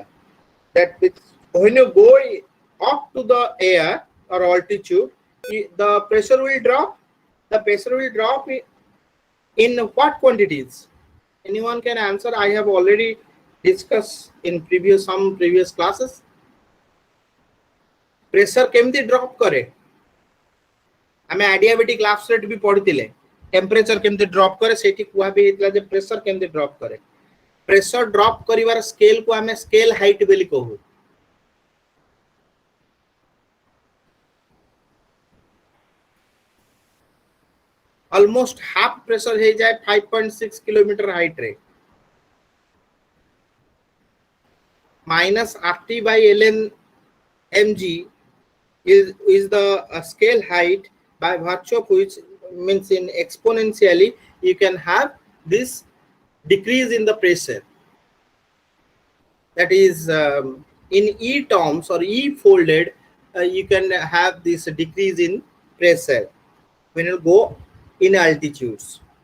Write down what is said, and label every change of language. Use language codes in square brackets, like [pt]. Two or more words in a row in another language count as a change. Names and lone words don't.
[en] That means when you go up to the air or altitude, the pressure will drop. The pressure will drop in what quantities? Anyone can answer? I have already discussed in some previous classes. [or] Pressure କେମିତି drop କରେ? ଆମେ [en] adiabatic lapse rate [or] ବି ପଢ଼ିଥିଲେ. Temperature କେମିତି drop କରେ ସେଠି କୁଆ ବି ଇତଲା ଯେ pressure କେମିତି drop କରେ. [en] Pressure drop [or] କରିବାର scale କୁ ଆମେ [en] scale height [or] ବୋଲି କହୁ. [en] Almost half pressure [or] ହେଇ ଯାଏ 5.6 କିଲୋମିଟର height ରେ. [en] Minus RT by ln mg is the scale height, by virtue of which means in exponentially you can have this decrease in the pressure. That is in E terms or E folded, you can have this decrease in pressure when you go in altitudes.